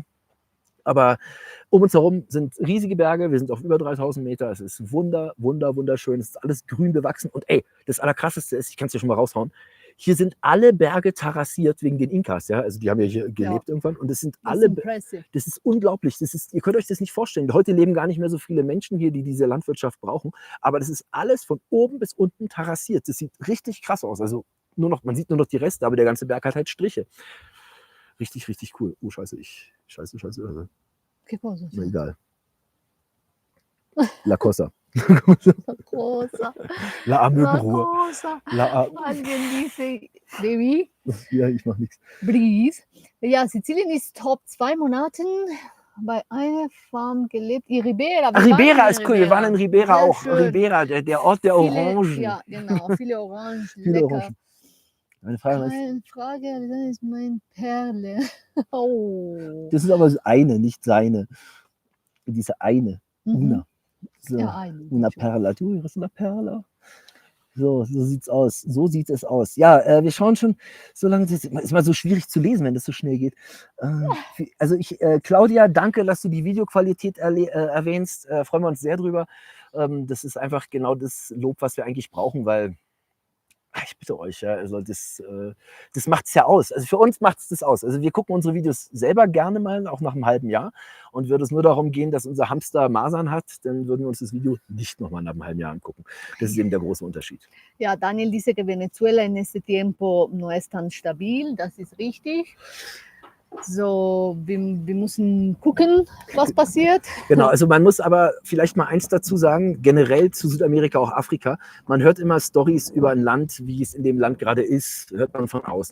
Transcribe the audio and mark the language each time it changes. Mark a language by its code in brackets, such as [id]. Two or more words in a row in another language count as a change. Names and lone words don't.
[de] Aber um uns herum sind riesige Berge, wir sind auf über 3000 Meter, es ist wunderschön, es ist alles grün bewachsen und ey, das Allerkrasseste ist, ich kann es dir schon mal raushauen, hier sind alle Berge terrassiert wegen den Inkas, ja, also die haben ja hier gelebt irgendwann und es sind alle, das ist unglaublich, ihr könnt euch das nicht vorstellen, heute leben gar nicht mehr so viele Menschen hier, die diese Landwirtschaft brauchen, aber das ist alles von oben bis unten terrassiert, das sieht richtig krass aus, also man sieht nur noch die Reste, aber der ganze Berg hat halt Striche. Richtig cool. Oh, scheiße. [es] ¿Qué cosa? [de] Na egal. [es] La Cosa. La cosa. La La Amöbenruhe. cosa. La Alguien dice, [en] Baby, [de] Ja, ich mach nichts. [en] Breeze. [de] Ja, Sizilien ist top 2 Monaten bei einer Farm gelebt. Ribera. Ribera ist cool. Wir waren in Ribera Sehr auch. schön. Ribera, der Ort der Orangen. Ja, genau. Viele Orangen. Viele lecker. Orangen. Meine Frage ist, Keine Frage, das ist mein Perle. Oh. das ist aber eine, nicht seine. Diese eine. Una. So, Ja, eine. [es] una Perla. Du eres una Perla. [de] So sieht's aus. So sieht es aus. Ja, wir schauen schon, so lange, das ist mal so schwierig zu lesen, wenn das so schnell geht. Also Claudia, danke, dass du die Videoqualität erwähnst. Freuen wir uns sehr drüber. Das ist einfach genau das Lob, was wir eigentlich brauchen, weil ich bitte euch, ja, also das macht es ja aus. Also für uns macht es das aus. Also wir gucken unsere Videos selber gerne mal, auch nach einem halben Jahr. Und würde es nur darum gehen, dass unser Hamster Masern hat, dann würden wir uns das Video nicht nochmal nach einem halben Jahr angucken. Das ist eben der große Unterschied. [es] Ja, Daniel dice que Venezuela en este tiempo no es tan stabil, [de] das ist richtig. So, wir müssen gucken, was passiert. Genau, also man muss aber vielleicht mal eins dazu sagen, generell zu Südamerika, auch Afrika. Man hört immer Storys über ein Land, wie es in dem Land gerade ist, hört man von außen.